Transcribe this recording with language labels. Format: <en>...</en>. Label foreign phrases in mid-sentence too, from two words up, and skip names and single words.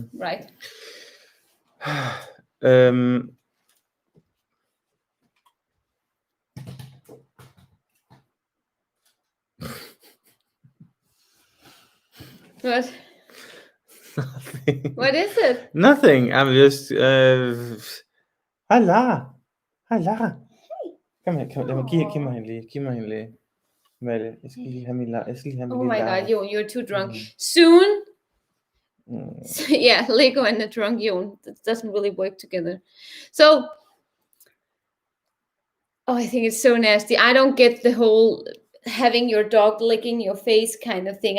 <en>Right. What? Nothing. What is it? Nothing. I'm just. Hala.</en> <da>Hey. Kom her. Giv mig hende lige. Amalie, jeg skal lige have min</da> <en>Oh my God, Joen, you're too drunk. Soon. Yeah, Lego and a drunk Joen. That doesn't really work together. So, I think it's so nasty. I don't get the whole having your dog licking your face kind of thing.</en>